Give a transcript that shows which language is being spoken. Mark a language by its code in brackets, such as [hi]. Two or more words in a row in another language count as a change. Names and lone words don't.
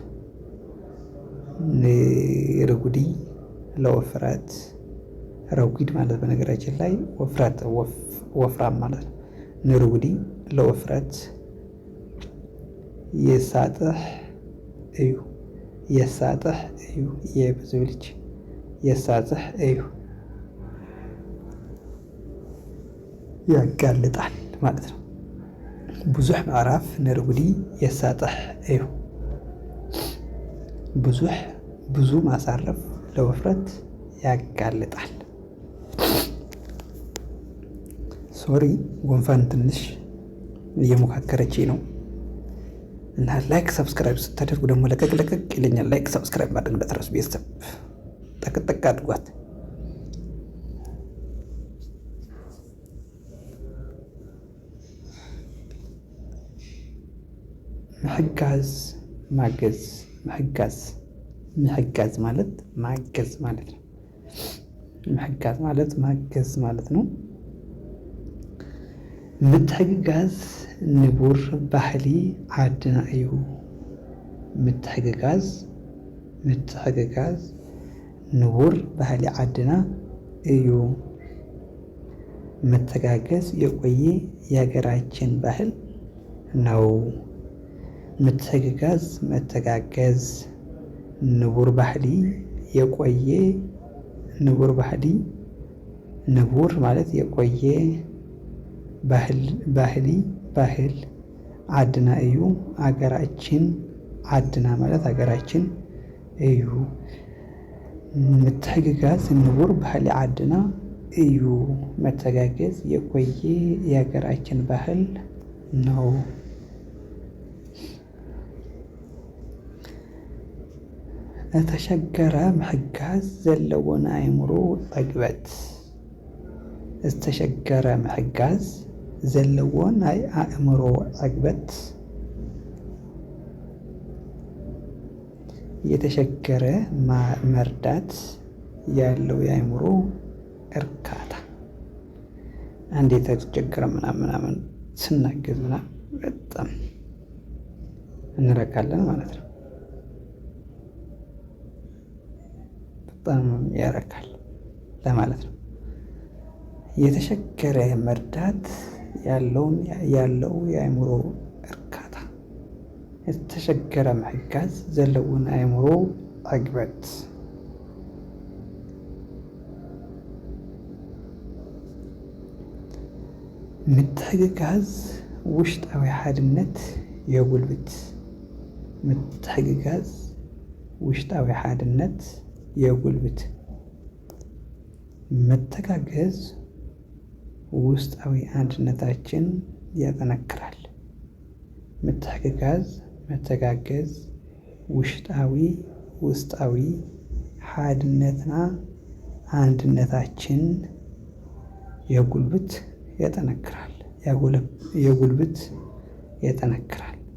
[am] ንረጉዲ ለውፍረት ረጉድ ማለት በነገራችን ላይ ወፍራም ማለት ነው። ንረጉዲ ለውፍረት [ti] የሳጥሕ እዩ [am] የብዙ ልጅ [ti] የሳጥሕ እዩ [am] ያጋልጣል ማለት ነው። [ti] ብዙሕ ምዕራፍ ንረጉዲ የሳጥሕ እዩ። [am] ብዙ ማሳረፍ ለውፍረት ያጋልጣል። ሶሪ ጉንፋን ትንሽ እየሞካከረች ነው እና ላይክ ሰብስክራይብ ስታደርጉ ደግሞ ለቀቅ ይለኛል። ላይክ ሰብስክራይብ ማድረግ እንዳትረሱ ቤተሰብ፣ ጠቅጠቅ አድርጓት። ምሕጋዝ ማለት ማገዝ ማለት ነው። [ti] ምሕጋዝ [am] ማለት ማገዝ ማለት ነው። [ti] ምትሕግጋዝ ንቡር ባህሊ ዓድና እዩ። ምትሕግጋዝ ንቡር ባህሊ ዓድና እዩ። [am] መተጋገዝ የቆየ የሀገራችን ባህል ነው። መተጋገዝ [ti] ንቡር ባህሊ [am] የቆየ ንቡር ማለት የቆየ ባህል [ti] ዓድና እዩ። [am] አገራችን ዓድና ማለት አገራችን እዩ። [ti] ምትሕግጋዝ ንቡር ባህሊ ዓድና እዩ። [am] መተጋገዝ የቆየ የሀገራችን ባህል ነው። [ti] እተሸገረ ምሕጋዝ ዘለዎን አእምሮ ጠግበት። ዝተሸገረ ምሕጋዝ ዘለዎን ናይ አእምሮ ጠግበት። [am] የተሸገረ መርዳት ያለው የአእምሮ እርካታ። አንድ የተቸገረ ምናምን ስናገዝ ምናምን በጣም እንረካለን ማለት ነው። በጣም ያረካል ለማለት ነው። የተሸገረ መርዳት ያለው የአእምሮ እርካታ። [ti] የተሸገረ ምሕጋዝ ዘለዎን አእምሮ ጠግበት። ምትሕግጋዝ ውሽጣዊ ሓድነት የጉልብት። ምትሕግጋዝ ውሽጣዊ ሓድነት የጉልብት። [am] መተጋገዝ ውስጣዊ አንድነታችን ያጠነክራል። መተጋገዝ ውስጣዊ ሓድነትና አንድነታችን የጉልበት ያጠነክራል።